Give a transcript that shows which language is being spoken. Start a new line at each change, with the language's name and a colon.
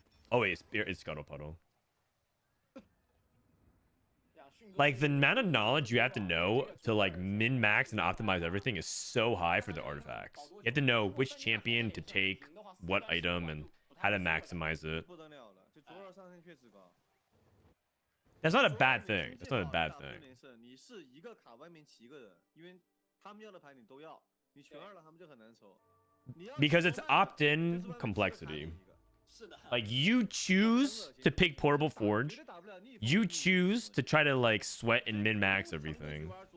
English: Oh wait, it's Scuttle Puddle. Like the amount of knowledge you have to know to like min-max and optimize everything is so high for the artifacts. You have to know which champion to take, what item, and how to maximize it.
Chinese: 不得了了，就左耳上限确实高。
English: That's not a bad thing. That's not a bad thing.
Chinese: 你是一个卡外面骑一个人，因为他们要的牌你都要，你全二了他们就很难抽。
English: Because it's opt-in complexity.
Chinese: 是的。
English: Like you choose to pick Portable Forge. You choose to try to like sweat and min-max everything.